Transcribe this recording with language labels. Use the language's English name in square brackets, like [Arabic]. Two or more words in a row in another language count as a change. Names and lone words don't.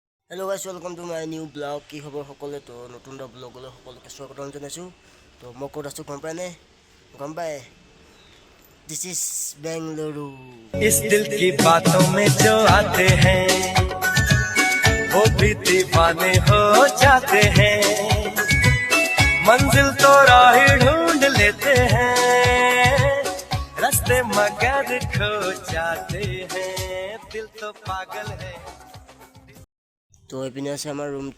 [English] Hello guys, welcome to my new vlog. [Assamese] কি খবৰ সকলোৱে তো নতুন এটা ব্লগলৈ সকলোকে স্বাগতম জনাইছোঁ। তো মই ক'ত আছোঁ গম পায়নে? গম পায়? [English] This is Bengaluru. [Hindi] इस दिल की बातों में जो आते हैं वो भी दीवाने हो जाते हैं। मंजिल तो राह ढूंढ लेते हैं, रास्ते मगर खो जाते हैं। दिल तो पागल है। [Assamese] তো এইপিনে আছে আমাৰ ৰুমটো।